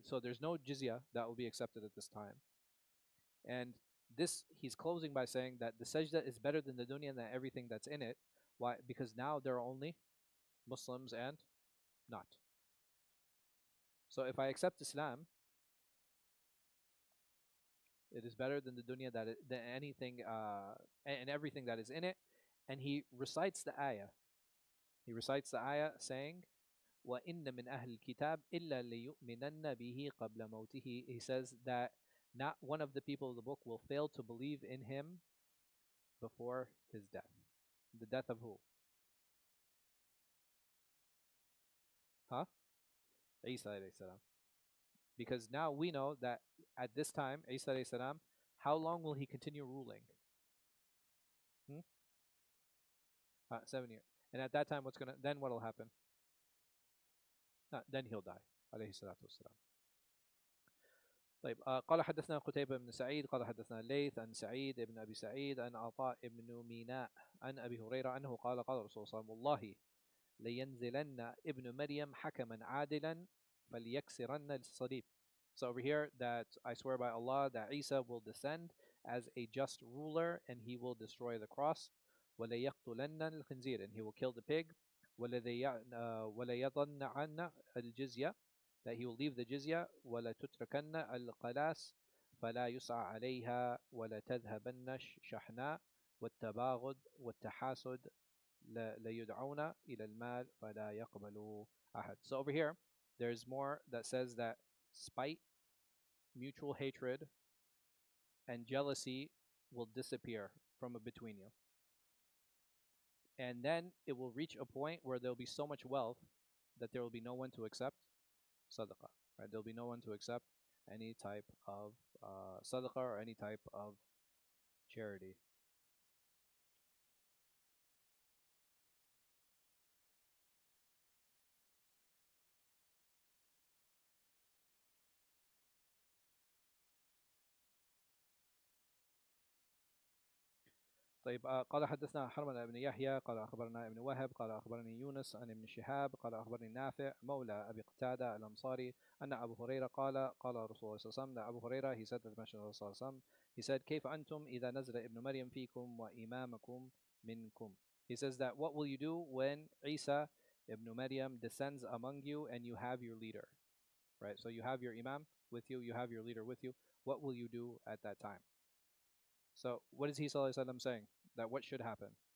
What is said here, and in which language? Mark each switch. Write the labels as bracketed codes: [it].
[en] So there's no jizya that will be accepted at this time. And this he's closing by saying that the sajda is better than the dunya and everything that's in it. Why? Because now there are only Muslims and not. So if I accept Islam, it is better than the dunya than anything and everything that is in it. And he recites the ayah. He recites the ayah saying, [ar] وَإِنَّ مِنْ أَهْلِ الْكِتَابِ إِلَّا لِيُؤْمِنَنَّ بِهِ قَبْلَ مَوْتِهِ. [en] He says that not one of the people of the book will fail to believe in him before his death. The death of who? Huh? Isa alayhi salam. Because now we know that at this time, Isa alayhi salam, how long will he continue ruling? Hmm? 7 years. And at that time, then what'll happen? Then he'll die. [ar] عليه الصلاة والسلام. طيب قال حدثنا قتيبة بن سعيد قال حدثنا الليث عن سعيد بن أبي سعيد عن عطاء بن ميناء عن أبي هريرة أنه قال قال رسول الله صلى الله عليه وسلم والله لينزلن ابن مريم حكما عادلا فليكسرن الصليب. [en] So over here that I swear by Allah that Isa will descend as a just ruler and he will destroy the cross. [ar] وَلَيَقْتُلَنَّ الْخِنْزِيرَ [en] and he will kill the pig. [ar] وَلَيَضَنَّعَنَّ الْجِزْيَةَ [en] that he will leave the jizya. [ar] وَلَتُتْرَكَنَّ الْقَلَاسِ فَلَا يُسْعَى عَلَيْهَا وَلَتَذْهَبَنَّ الشَّحْنَاء والتباغض والتحاسد ليدعون إلى المال فلا يقبل أحد. [en] So over here, there's more that says that spite, mutual hatred, and jealousy will disappear from between you. And then it will reach a point where there will be so much wealth that there will be no one to accept sadaqah. Right? There will be no one to accept any type of sadaqah or any type of charity. [ar] طيب قال حدثنا حرملة بن يحيى قال أخبرنا ابن وهب قال أخبرني يونس عن ابن شهاب قال أخبرني نافع مولى أبي قتادة الأنصاري أن أبو هريرة قال قال رسول الله صلى الله عليه وسلم أبو هريرة [en] he said that the Messenger of Allah [ar] صلى الله عليه وسلم [en] he said [ar] كيف أنتم إذا نزل ابن مريم فيكم وإمامكم منكم. [en] He says that what will you do when Isa ibn Maryam descends among you and you have your leader, right? So you have your Imam with you, you have your leader with you. What will you do at that time? So what is he sallallahu alaihi wasallam saying? That what should happen?